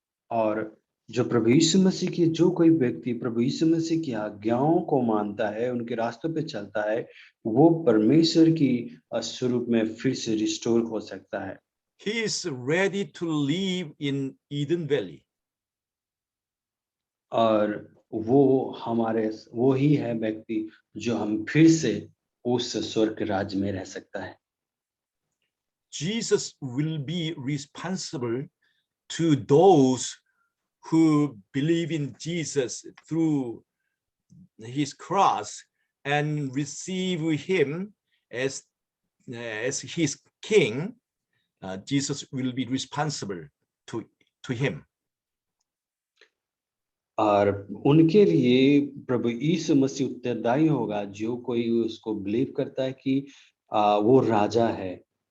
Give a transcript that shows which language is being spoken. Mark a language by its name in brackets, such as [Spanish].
[Hindi] और जो प्रभु यीशु मसीह की जो कोई व्यक्ति प्रभु यीशु मसीह की आज्ञाओं को मानता है, उनके रास्तों पे चलता है, वो परमेश्वर की स्वरूप में फिर से रिस्टोर हो सकता है। [English] He is ready to live in Eden Valley. [Hindi] और वो ही है व्यक्ति जो हम फिर से उस स्वर्ग राज्य में रह सकता है। [English] Jesus will be responsible to those who believe in Jesus through his cross and receive him as his king. Jesus will be responsible to him. [Hindi] और उनके लिए प्रभु यीशु मसीह उत्तरदायी होगा जो कोई उसको बिलीव करता है कि वो राजा है।